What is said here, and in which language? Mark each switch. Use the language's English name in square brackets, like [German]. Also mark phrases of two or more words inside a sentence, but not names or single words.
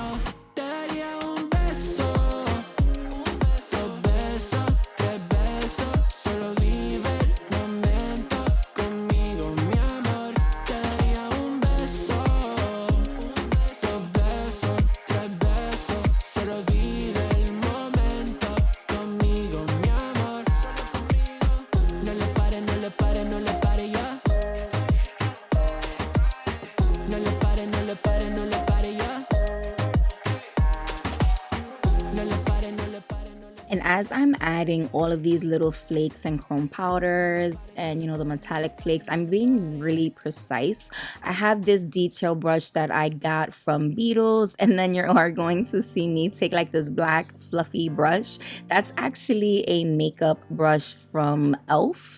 [Spanish] Te daría un beso, dos besos, tres besos, solo vive el momento conmigo, mi amor. Te daría un beso, dos besos, tres besos, solo vive el momento conmigo, mi amor. No le pare, no le pare, no le pare ya. No le pare, no le pare, no le pare ya. No le pare, no le pare, no le. [English] And as I'm adding all of these little flakes and chrome powders and, you know, the metallic flakes, I'm being really precise. I have this detail brush that I got from Beetles, and then you are going to see me take like this black fluffy brush. That's actually a makeup brush from Elf.